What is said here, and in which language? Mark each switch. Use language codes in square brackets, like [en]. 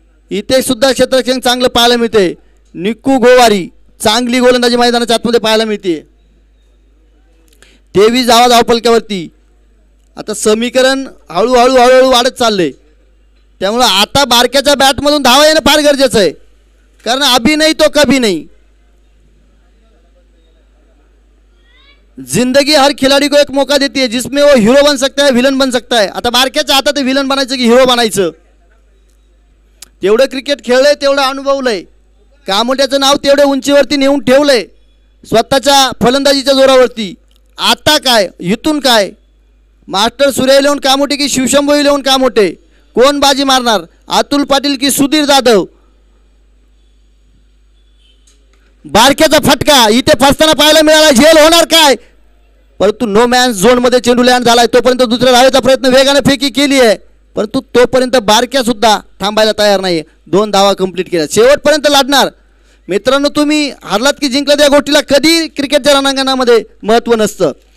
[mr] इथे सुद्धा क्षेत्ररक्षण चांगलं पाहायला मिळते. निकू गोवारी चांगली गोलंदाजी मैदानाच्या आतमध्ये पाहायला मिळते. 23 धावा धावपलक्यावरती. आता समीकरण हळूहळू वाढत चालले. त्यामुळे आता बारक्याच्या बॅटमधून धावा येणं फार गरजेचं आहे, कारण [hi] अभी नहीं तो कभी नहीं. जिंदगी हर खिलाड़ी को एक मौका देती है जिसमें वो हीरो बन सकता है, विलन बन सकता है. [mr] आता बारक्याच्या हातात विलन बनायचं की हिरो बनायचं. तेवढं क्रिकेट खेळलंय, तेवढं अनुभवलंय. कामोट्याचं नाव तेवढे उंचीवरती नेऊन ठेवलंय स्वतःच्या फलंदाजीच्या जोरावरती. आता काय, इथून काय? मास्टर सूर्य इलेव्हन कामोटे की शिवशंभू इलेव्हन कामोटे, कोण बाजी मारणार? अतुल पाटील की सुधीर जाधव? बारक्याचा फटका इथे फसताना पाहायला मिळाला. झेल होणार काय? परंतु नो मॅन झोनमध्ये चेंडू लँड झालाय. तोपर्यंत दुसऱ्या धावेचा प्रयत्न वेगाने फेकी केली आहे, परंतु तोपर्यंत बारक्या सुद्धा थांबायला तयार नाही. 2 धावा कंप्लीट केल्या. शेवटपर्यंत लढणार. मित्रांनो, तुम्ही हारलात की जिंकलात या गोष्टीला कधी क्रिकेटच्या रणांगणामध्ये महत्त्व नसतं.